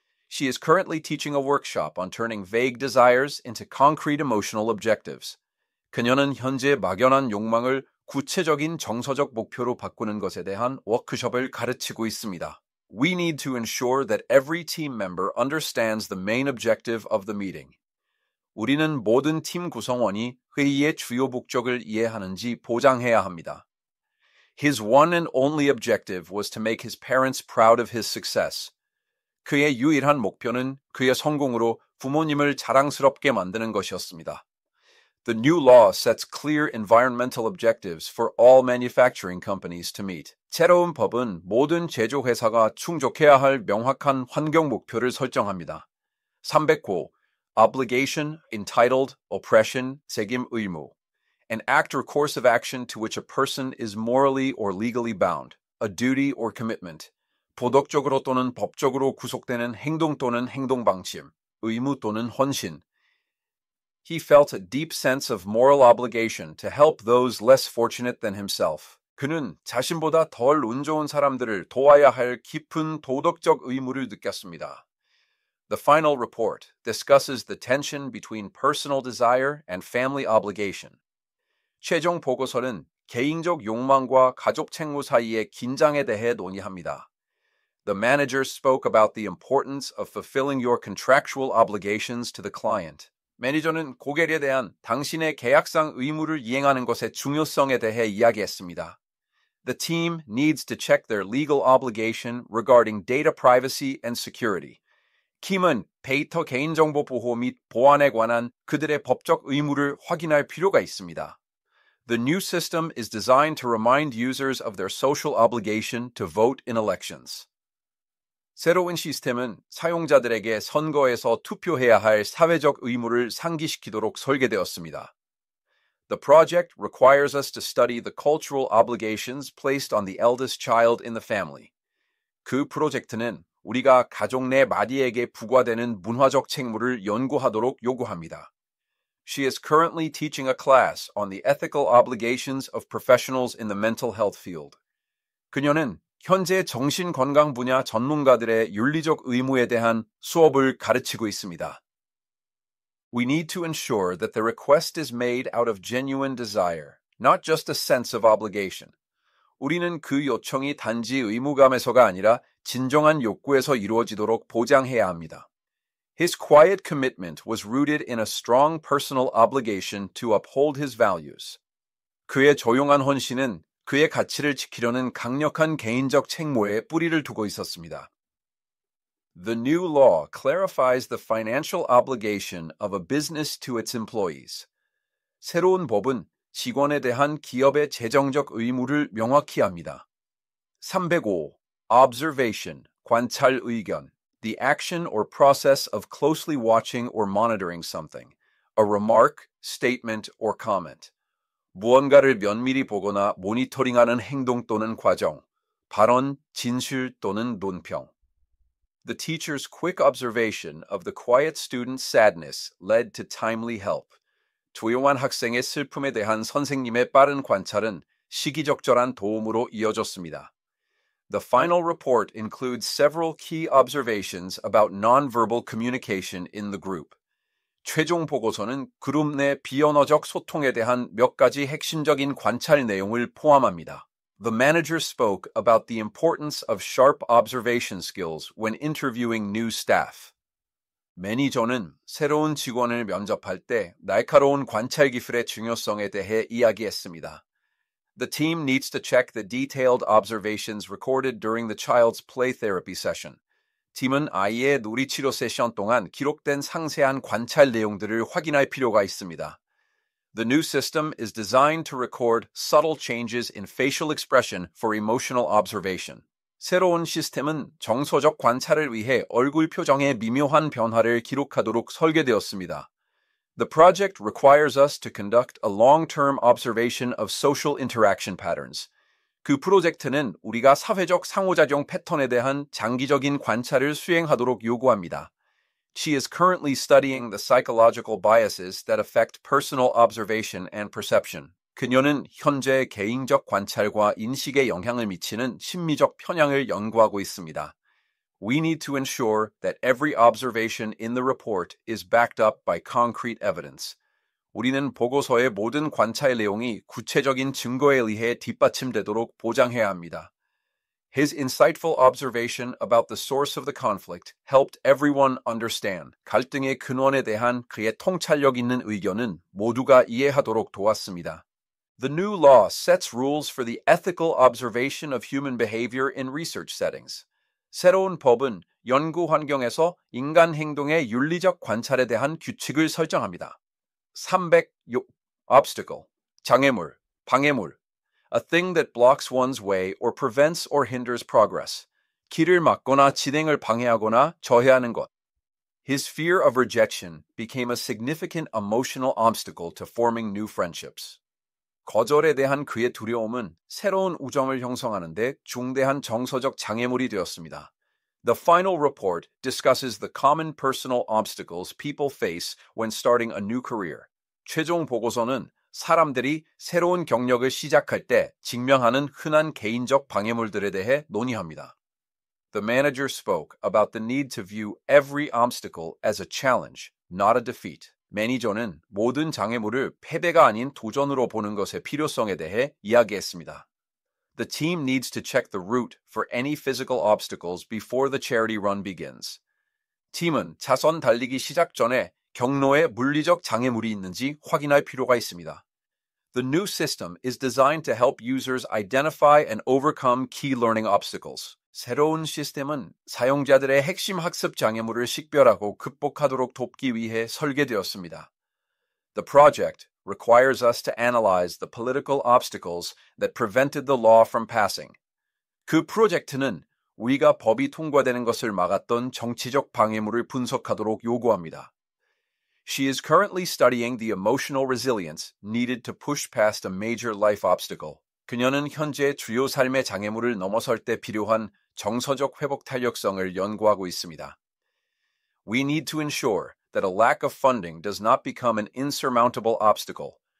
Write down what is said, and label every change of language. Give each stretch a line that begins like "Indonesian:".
English: She is currently teaching a workshop on turning vague desires into concrete emotional objectives.
Korean: 그녀는 현재 막연한 욕망을 구체적인 정서적 목표로 바꾸는 것에 대한 워크숍을 가르치고 있습니다.
English: We need to ensure that every team member understands the main objective of the meeting.
Korean: 우리는 모든 팀 구성원이 회의의 주요 목적을 이해하는지 보장해야 합니다.
English: His one and only objective was to make his parents proud of his success.
Korean: 그의 유일한 목표는 그의 성공으로 부모님을 자랑스럽게 만드는 것이었습니다.
English: The new law sets clear environmental objectives for all manufacturing companies to meet.
Korean: 새로운 법은 모든 제조회사가 충족해야 할 명확한 환경 목표를 설정합니다.
English: 300호 Obligation, entitled, oppression,
Korean: 책임 의무.
English: An act or course of action to which a person is morally or legally bound. A duty or commitment.
Korean: 도덕적으로 또는 법적으로 구속되는 행동 또는 행동 방침. 의무 또는 헌신.
English: He felt a deep sense of moral obligation to help those less fortunate than himself.
Korean: 그는 자신보다 덜 운 좋은 사람들을 도와야 할 깊은 도덕적 의무를 느꼈습니다.
English: The final report discusses the tension between personal desire and family obligation.
Korean: 최종 보고서는 개인적 욕망과 가족 책무 사이의 긴장에 대해 논의합니다.
English: The manager spoke about the importance of fulfilling your contractual obligations to the client.
Korean: 매니저는 고객에 대한 당신의 계약상 의무를 이행하는 것의 중요성에 대해 이야기했습니다.
English: The team needs to check their legal obligation regarding data privacy and security.
Korean: 팀은 데이터 개인정보 보호 및 보안에 관한 그들의 법적 의무를 확인할 필요가 있습니다.
English: The new system is designed to remind users of their social obligation to vote in elections.
Korean: 새로운 시스템은 사용자들에게 선거에서 투표해야 할 사회적 의무를 상기시키도록 설계되었습니다.
English: The project requires us to study the cultural obligations placed on the eldest child in the family.
Korean: 그 프로젝트는 우리가 가족 내 마디에게 부과되는 문화적 책무를 연구하도록 요구합니다.
English: She is currently teaching a class on the ethical obligations of professionals in the mental health field.
Korean: 그녀는 현재 정신건강 분야 전문가들의 윤리적 의무에 대한 수업을 가르치고 있습니다.
English: We need to ensure that the request is made out of genuine desire, not just a sense of obligation.
Korean: 우리는 그 요청이 단지 의무감에서가 아니라 진정한 욕구에서 이루어지도록 보장해야 합니다.
English: His quiet commitment was rooted in a strong personal obligation to uphold his values.
Korean: 그의 조용한 헌신은 그의 가치를 지키려는 강력한 개인적 책무에 뿌리를 두고 있었습니다.
English: The new law clarifies the financial obligation of a business to its employees.
Korean: 새로운 법은 직원에 대한 기업의 재정적 의무를 명확히 합니다. 305. Observation, 관찰 의견.
English: The action or process of closely watching or monitoring something. A remark, statement, or comment.
Korean: 무언가를 면밀히 보거나 모니터링하는 행동 또는 과정. 발언, 진실 또는 논평.
English: The teacher's quick observation of the quiet student's sadness led to timely help.
Korean: 조용한 학생의 슬픔에 대한 선생님의 빠른 관찰은 시기적절한 도움으로 이어졌습니다.
English: The final report includes several key observations about nonverbal communication in the group.
Korean: 최종 보고서는 그룹 내 비언어적 소통에 대한 몇 가지 핵심적인 관찰 내용을 포함합니다.
English: The manager spoke about the importance of sharp observation skills when interviewing new staff.
Korean: 매니저는 새로운 직원을 면접할 때 날카로운 관찰 기술의 중요성에 대해 이야기했습니다.
English: The team needs to check the detailed observations recorded during the child's play therapy session.
Korean: 팀은 아이의 놀이치료 세션 동안 기록된 상세한 관찰 내용들을 확인할 필요가 있습니다.
English: The new system is designed to record subtle changes in facial expression for emotional observation.
Korean: 새로운 시스템은 정서적 관찰을 위해 얼굴 표정의 미묘한 변화를 기록하도록 설계되었습니다.
English: The project requires us to conduct a long-term observation of social interaction patterns.
Korean: 그 프로젝트는 우리가 사회적 상호작용 패턴에 대한 장기적인 관찰을 수행하도록 요구합니다.
English: She is currently studying the psychological biases that affect personal observation and perception.
Korean: 그녀는 현재 개인적 관찰과 인식에 영향을 미치는 심리적 편향을 연구하고 있습니다.
English: We need to ensure that every observation in the report is backed up by concrete evidence.
Korean: 우리는 보고서의 모든 관찰 내용이 구체적인 증거에 의해 뒷받침되도록 보장해야 합니다.
English: His insightful observation about the source of the conflict helped everyone understand.
Korean: 갈등의 근원에 대한 그의 통찰력 있는 의견은 모두가 이해하도록 도왔습니다.
English: The new law sets rules for the ethical observation of human behavior in research settings.
Korean: 새로운 법은 연구 환경에서 인간 행동의 윤리적 관찰에 대한 규칙을 설정합니다. 306. Obstacle. 장애물, 방해물.
English: A thing that blocks one's way or prevents or hinders progress.
Korean: 길을 막거나 진행을 방해하거나 저해하는 것.
English: His fear of rejection became a significant emotional obstacle to forming new friendships.
Korean: 거절에 대한 그의 두려움은 새로운 우정을 형성하는 데 중대한 정서적 장애물이 되었습니다.
English: The final report discusses the common personal obstacles people face when starting a new career.
Korean: 최종 보고서는 사람들이 새로운 경력을 시작할 때 직면하는 흔한 개인적 방해물들에 대해 논의합니다.
English: The manager spoke about the need to view every obstacle as a challenge, not a defeat.
Korean: 매니저는 모든 장애물을 패배가 아닌 도전으로 보는 것의 필요성에 대해 이야기했습니다.
English: The team needs to check the route for any physical obstacles before the charity run begins.
Korean: 팀은 차선 달리기 시작 전에 경로에 물리적 장애물이 있는지 확인할 필요가 있습니다.
English: The new system is designed to help users identify and overcome key learning obstacles.
Korean: 새로운 시스템은 사용자들의 핵심 학습 장애물을 식별하고 극복하도록 돕기 위해 설계되었습니다.
English: The project requires us to analyze the political obstacles that prevented the law from passing.
Korean: 그 프로젝트는 우리가 법이 통과되는 것을 막았던 정치적 방해물을 분석하도록 요구합니다.
English: She is currently studying the emotional resilience needed to push past a major life obstacle.
Korean: 그녀는 현재 주요 삶의 장애물을 넘어설 때 필요한 정서적 회복 탄력성을 연구하고 있습니다.
English: We need to ensure that a lack of funding does not become an insurmountable obstacle.